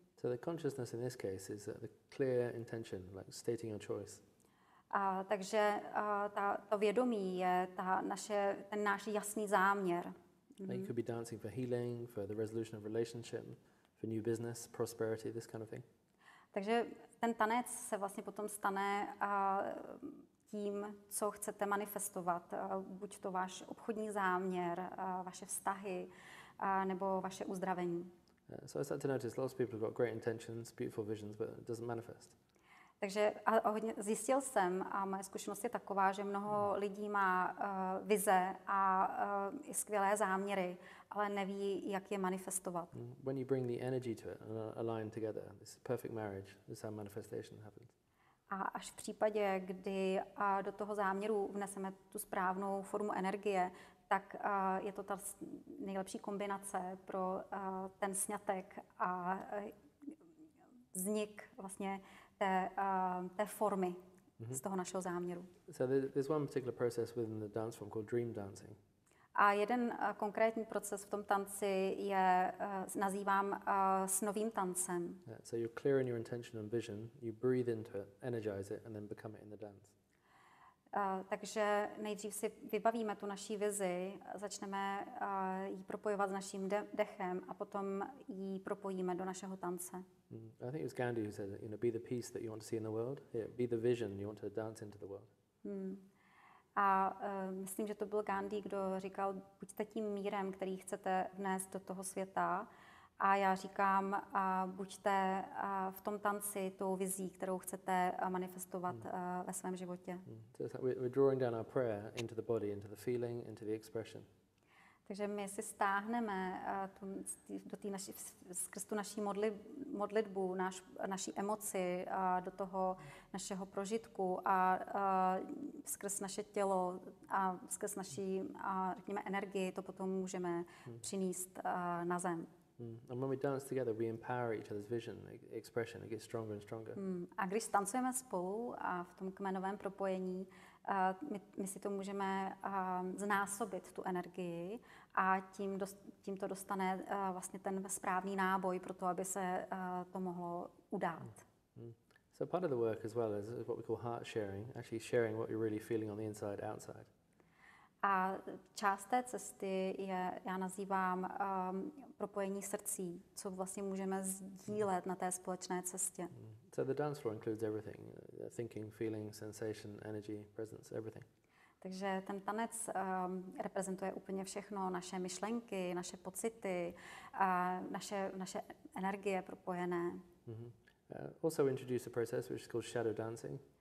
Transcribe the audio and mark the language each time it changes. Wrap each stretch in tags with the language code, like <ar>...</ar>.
<en>So the consciousness in this case is the clear intention, like stating your choice.</en> <cs>Takže to vědomí je ten náš jasný záměr.</cs> <en>You could be dancing for healing, for the resolution of relationship, for new business, prosperity, this kind of thing.</en> <cs>Takže ten tanec se vlastně potom stane tím, co chcete manifestovat. Buď to váš obchodní záměr, vaše vztahy, nebo vaše uzdravení.</cs> <en>So I started to notice lots of people have got great intentions, beautiful visions, but it doesn't manifest.</en> <cs>Takže zjistil jsem, a moje zkušenost je taková, že mnoho lidí má vize a i skvělé záměry, ale neví, jak je manifestovat.</cs> <en>When you bring the energy to it and align together, this perfect marriage, this is how manifestation happens.</en> <cs>A až v případě, kdy do toho záměru vneseme tu správnou formu energie, tak je to ta nejlepší kombinace pro ten sňatek a vznik vlastně té formy z toho našeho záměru.</cs> <en>So there's one particular process within the dance form called dream dancing.</en> <cs>A jeden konkrétní proces v tom tanci nazývám snovým tancem.</cs> <en>So you're clear in your intention and vision, you breathe into it, energize it, and then become it in the dance.</en> <cs>Takže nejdřív si vybavíme tu naší vizi, začneme ji propojovat s naším dechem a potom ji propojíme do našeho tance.</cs> <en>I think it was Gandhi who said, be the peace that you want to see in the world, be the vision you want to dance into the world.</en> <cs>A myslím, že to byl Gandhi, kdo říkal, buďte tím mírem, který chcete vnést do toho světa. A já říkám, buďte v tom tanci tou vizí, kterou chcete manifestovat ve svém životě.</cs> <en>So it's like we're drawing down our prayer into the body, into the feeling, into the expression.</en> <cs>Takže my si stáhneme do té skrz tu naší modlitbu, naší emoci do toho našeho prožitku a skrz naše tělo a skrz naší, řekněme, energii to potom můžeme přinést na zem.</cs> <en>And when we dance together, we empower each other's vision, expression. It gets stronger and stronger.</en> <cs>A když tancujeme spolu a v tom kmenovém propojení, my si to můžeme znásobit, tu energii, a tím to dostane vlastně ten správný náboj pro to, aby se to mohlo udát.</cs> <en>So part of the work as well is what we call heart sharing, actually sharing what you're really feeling on the inside, outside.</en> <cs>A část té cesty já nazývám propojení srdcí, co vlastně můžeme sdílet na té společné cestě.</cs> <en>So the dance floor includes everything, thinking, feeling, sensation, energy, presence, everything.</en> <cs>Takže ten tanec reprezentuje úplně všechno, naše myšlenky, naše pocity, naše energie propojené.</cs> <en>Also introduce a process which is called shadow dancing.</en>